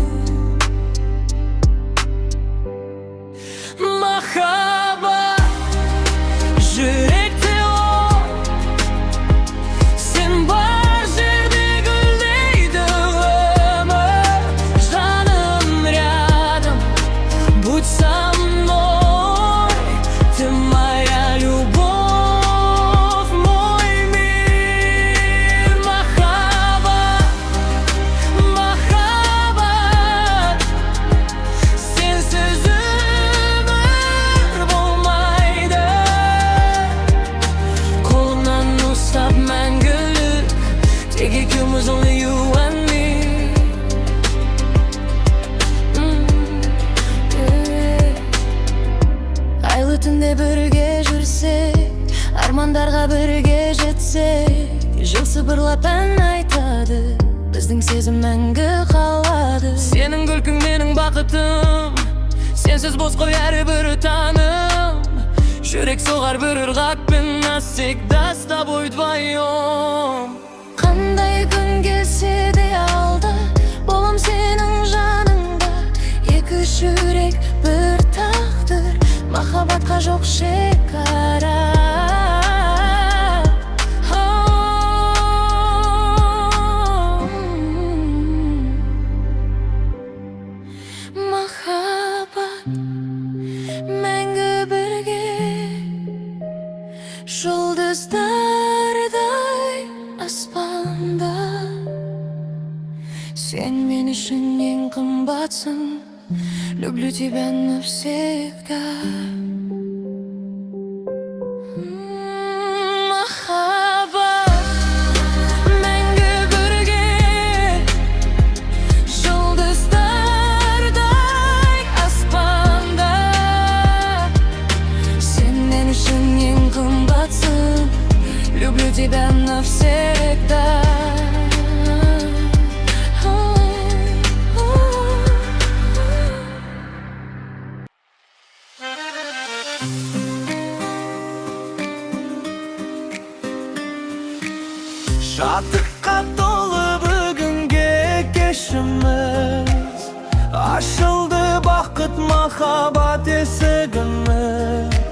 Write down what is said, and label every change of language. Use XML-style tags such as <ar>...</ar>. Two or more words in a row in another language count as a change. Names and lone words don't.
<kk>Махаббат, жүректе от, сен бар жерде гүлдейді өмір.</kk> <ru>Жаным рядом, будь со мной, ты моя любовь, мой мир.</ru> <kk>Махаббат, махаббат, сенсіз өмір болмайды. Қолымнан ұстап мәңгілік, тек екеуміз,</kk> <en>only you and me.</en> <kk>Айлы түнде бірге жүрсек, армандарға бірге жетсек, жыл сыбырлап ән айтады, біздің сезім мәңгі қалады. Сенің күлкің менің бақытым, сенсіз бос қой әрбір таным. Жүрек соғар бір ырғақпен,</kk> <ru>навсегда с тобой вдвоем.</ru> <kk>Қандай күн келсе де алда, болам сенің жаныңда. Екі жүрек бір тағдыр, махаббатқа жоқ шекара. Махаббат, мәңгі бірге, жұлдыздардай аспанда. Сен мен үшін ең қымбатсың,</kk> <ru>Люблю тебя навсегда.</ru> <kk>Махаббат мәңгі бірге, жұлдыздардай аспанда. Сен мен үшін ең қымбатсың.</kk> <ru>Люблю тебя навсегда.</ru> <kk>Шаттыққа толы бүгінге кешіміз, ашылды бақыт махаббат есігіміз.</kk>